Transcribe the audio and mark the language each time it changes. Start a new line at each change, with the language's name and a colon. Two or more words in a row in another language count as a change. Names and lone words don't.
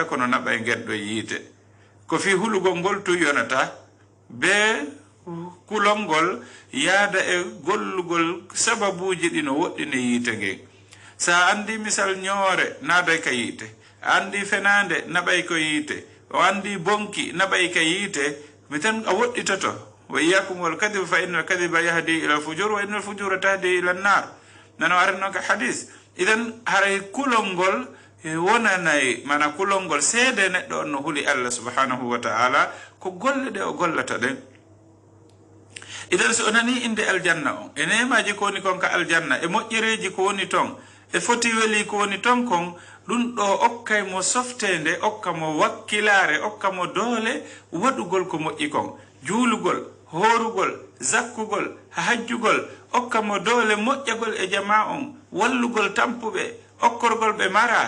Fula: kono naɓa e ngenɗo yiite ko fi hulugol ngol tu yonata be kulol ngol yaada e gollugol sababuji ɗi no woɗɗine yiite ngen sa andi misal ñoore naaday ka yiite andi fenande naɓay ko yiite o andi bonki naɓay ka yiite mi tan a woɗɗitoto
Arabic: وإياكم والكذب فإن الكذب يهدي إلى الفجور وإن الفجور تهدي إلى النار
Fula: nano arno ka hadis idan haray kulol ngol wonanayi mana kulol ngol seede neɗɗo on no huli Allah
Arabic: سبحانه وتعالى
Fula: ko golle ɗe o gollata ɗen idan so nani inde aljanna on e nemaji ko woni kon ka aljanna e moƴƴereji ko woni ton e foti weli ko woni ton kon ɗum ɗo okkay mo softende okka mo wakkilare okka mo doole waɗugol ko moƴƴi kon juulugol horugol zakkugol hajjugol okka mo doole moƴƴagol e jama on wallugol tampuɓe okkorgol ɓe mara